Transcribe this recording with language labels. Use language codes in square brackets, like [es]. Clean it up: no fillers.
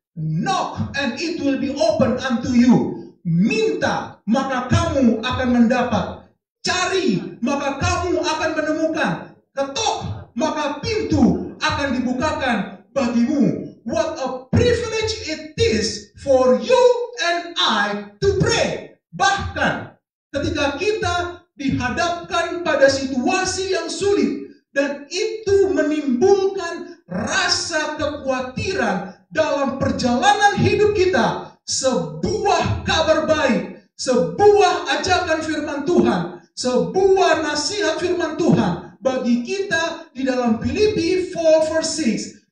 [en] Knock and it will be open unto you. [id] Minta maka kamu akan mendapat. Cari maka kamu akan menemukan. Ketok maka pintu akan dibukakan bagimu. [en] What a privilege it is for you and I to pray. [id] Bahkan ketika kita dihadapkan pada situasi yang sulit dan itu menimbulkan rasa kekhawatiran dalam perjalanan hidup kita, sebuah kabar baik, sebuah ajakan firman Tuhan, sebuah nasihat firman Tuhan bagi kita di dalam Filipi 4 verse 6.